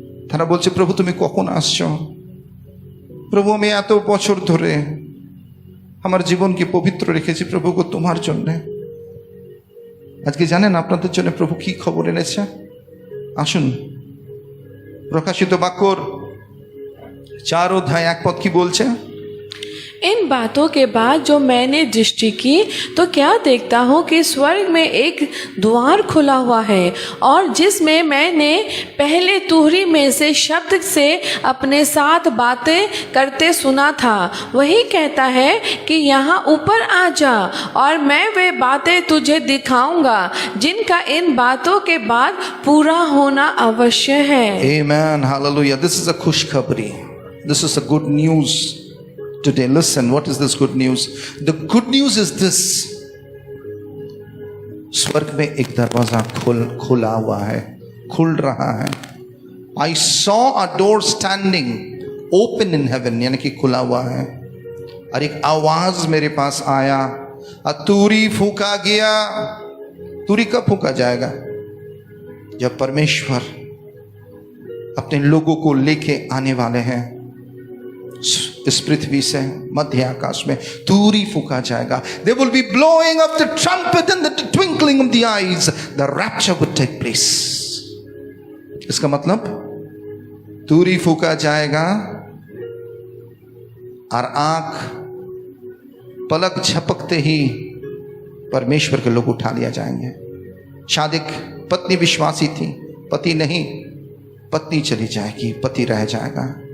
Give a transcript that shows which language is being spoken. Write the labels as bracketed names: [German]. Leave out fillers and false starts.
[Bangla] তারা বলছে, প্রভু তুমি কখন আসছো? প্রভু আমি এত বছর ধরে আমার জীবনকে পবিত্র রেখেছি প্রভুকে তোমার জন্যে। আজকে জানেন আপনাদের জন্য প্রভু কি খবর এনেছে? আসুন, প্রকাশিত বাক্যর 4 অধ্যায় 1 পদ কি বলছে? [Hindi] इन बातों के बाद जो मैंने दृष्टि की तो क्या देखता हूँ कि स्वर्ग में एक द्वार खुला हुआ है, और जिसमें मैंने पहले तुरही में से शब्द से अपने साथ बातें करते सुना था, वही कहता है कि यहाँ ऊपर आ जा और मैं वे बातें तुझे दिखाऊंगा जिनका इन बातों के बाद पूरा होना अवश्य है। [English] Amen. Hallelujah. This is a खुशखबरी. This is a good news today. Listen, what is this good news? The good news is this. [Hindi] स्वर्ग में एक दरवाजा खुला हुआ है, खुल रहा है. [English] I saw a door standing open in heaven, [Hindi] यानी कि खुला हुआ है. और एक आवाज मेरे पास आया, तुरी फूका गया. तुरी कब फूका जाएगा? जब परमेश्वर अपने लोगों को लेके आने वाले हैं. इस पृथ्वी से मध्य आकाश में तुरी फूका जाएगा. [English] They will be blowing of the trumpet and the twinkling of the eyes. The rapture would take place. [Hindi] इसका मतलब तुरी फूका जाएगा और आंख पलक झपकते ही परमेश्वर के लोग उठा लिया जाएंगे. शायद एक पत्नी विश्वासी थी, पति नहीं, पत्नी चली जाएगी, पति रह जाएगा.